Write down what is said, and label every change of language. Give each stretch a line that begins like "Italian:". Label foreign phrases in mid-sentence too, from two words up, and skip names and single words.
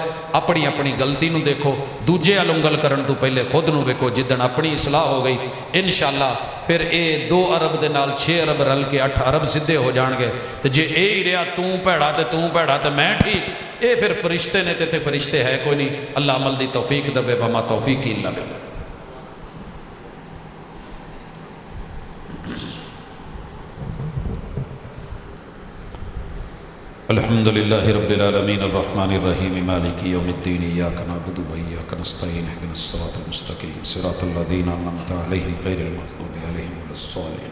Punjabi: ਆਪਣੀ ਆਪਣੀ ਗਲਤੀ ਨੂੰ ਦੇਖੋ, ਦੂਜੇ ਵੱਲ ਉਂਗਲ ਕਰਨ ਤੋਂ ਪਹਿਲੇ ਖੁਦ ਨੂੰ ਵੇਖੋ। ਜਿੱਦਣ ਆਪਣੀ ਇਸਲਾਹ ਹੋ ਗਈ ਇਨਸ਼ਾਅੱਲਾ ਫਿਰ ਇਹ 2 ਅਰਬ ਦੇ ਨਾਲ 6 ਅਰਬ ਰਲ ਕੇ 8 ਅਰਬ ਸਿੱਧੇ ਹੋ ਜਾਣਗੇ। ਤੇ ਜੇ ਇਹ ਹੀ ਰਿਹਾ ਤੂੰ ਭੈੜਾ ਤੇ ਤੂੰ ਭੈੜਾ ਤੇ ਮੈਂ ਠੀਕ, ਇਹ ਫਿਰ ਫਰਿਸ਼ਤੇ ਨੇ ਤੇ ਫਰਿਸ਼ਤੇ ਹੈ ਕੋਈ ਨਹੀਂ। ਅੱਲਾ ਅਮਲ ਦੀ ਤੌਫੀਕ ਦੇਵੇ।
Arabic: وما توفيق إلا بالله. الحمد لله رب العالمين الرحمن الرحيم مالك يوم الدين إياك نعبد وإياك نستعين اهدنا الصراط المستقيم صراط الذين أنعمت عليهم غير المغضوب عليهم ولا الضالين.